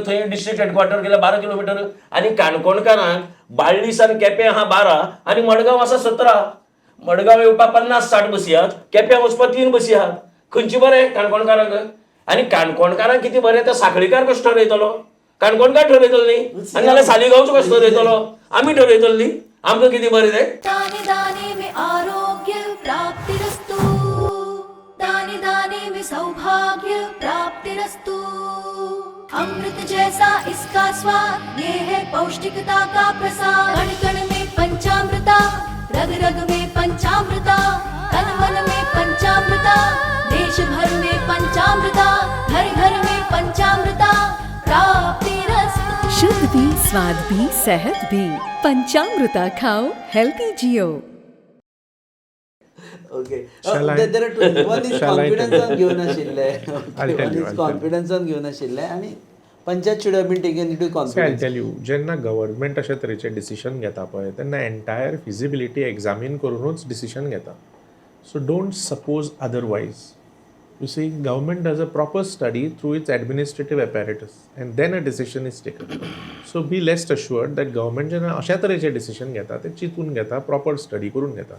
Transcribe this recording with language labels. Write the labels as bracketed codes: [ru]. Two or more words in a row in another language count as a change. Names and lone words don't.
[kok] थंय [en] district headquarter [kok] गेल्यार 12 किलोमिटर आनी काणकोणकारांक बाळ्ळी सावन केपें आहा 12 आनी मडगांव आसा 17. मडगांव येवपाक 50-60 बसी आहात, केप्यां वचपाक 3 बसी आहात. खंयची बरें काणकोणकारांक. आनी काणकोणकारांक कितें बरें ते साखळीकार कशें ठरयतलो. काणकोणकार ठरयतलो न्ही आनी नाल्यार सालिगांवचो कसो ठरयतलो. आमी ठरयतलो न्ही. आमकां कितें बरें तें. [hi] दाने दाने में आरोग्य प्राप्तिरस्तु, दाने दाने में सौभाग्य प्राप्तिरस्तु. अमृत जैसा इसका स्वाद, ये है पौष्टिकता का प्रसाद. कण कण में पंचामृता, रग रग में पंचामृता, तन मन में पंचामृता, देश भर में पंचामृता, घर घर में पंचामृता प्राप्तिरस्तु. शुद्ध भी, स्वाद भी, सेहत भी. पंचामृता खाओ, हेल्थी जियो. [en] ओके. Shall I? There are two. One is Shall I tell [kok] कॉन्फिडन्सान [en] you? [kok] घेवन आशिल्ले. [en] I'll tell One you, is I'll tell you. [kok] कॉन्फिडन्सान घेवन आशिल्ले आनी पंचायत [en] should have been taken into See, I'll confidence. tell you, [kok] जेन्ना गव्हर्नमेंट अशे तरेचे डिसिशन घेता पळय तेन्ना [en] entire feasibility examine [kok] करूनच डिसिशन घेता. [en] so don't suppose otherwise. you see government does a proper study through its administrative apparatus and then a decision is taken. so be rest assured that government [kok] जेन्ना अशा तरेचे डिसिशन घेता ते चिंतून घेता, [en] proper study [kok] करून घेता.